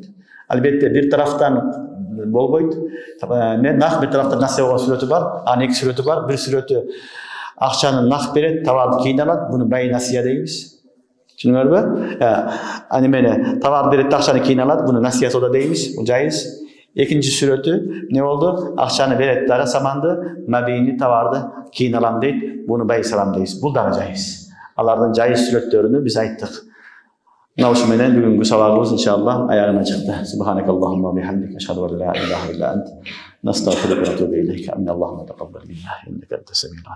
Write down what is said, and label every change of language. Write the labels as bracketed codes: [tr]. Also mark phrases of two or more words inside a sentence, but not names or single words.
[ky] Албетте бир тараптан болбойт. Мен нак бир тараптан насия болгон сүрөтү бар, анын эки сүрөтү бар. Бир сүрөтү акчаны нак берет, товарды кийин алат, буну бай насия дейбиз. Түшүнүңөрбү? Аны менен товар берет, акчаны кийин алат, буну насия сода дейбиз. Бул жайыз. Экинчи сүрөтү ne oldu? Акчаны берет дагы саманды, мабийни товарды кийин алам дейт. Буну бай салам дейбиз. Бул дагы жайыз. Алардын жайыз сүрөттөрүнү биз айттык. Мына ушу менен бүгүнкү сабагыбыз иншаллах аягына чыкты. [ar] سبحانك اللهم بحمدك أشهد أن لا إله إلا أنت نستغفرك ونتوب إليك. اللهم تقبل منا إنك أنت السميع